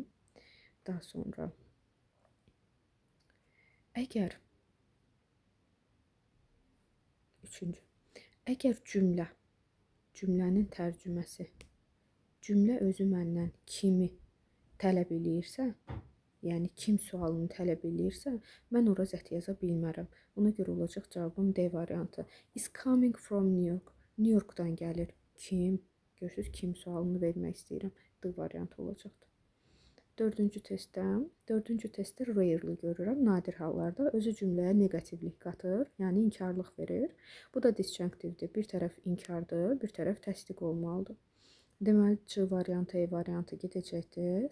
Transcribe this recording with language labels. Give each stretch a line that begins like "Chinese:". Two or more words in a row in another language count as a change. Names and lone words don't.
Azerbaijani: Daha sonra, əgər cümlənin tərcüməsi, cümlə özü məndən kimi tələb eləyirsə, yəni kim sualını tələb eləyirsə, mən ora zət yaza bilmərəm. Ona görə olacaq cavabım D variantı.
English: Is coming from New York.
Azerbaijani: New Yorkdan gəlir. Kim? Görürsünüz, kim sualını vermək istəyirəm. D variantı olacaqdır. Dördüncü testdə rarely görürəm. Nadir hallarda özü cümləyə negativlik qatır, yəni inkarlıq verir. Bu da disjunktivdir. Bir tərəf inkardır, bir tərəf təsdiq olmalıdır. Deməli, C variantı, E variantı gedəcəkdir.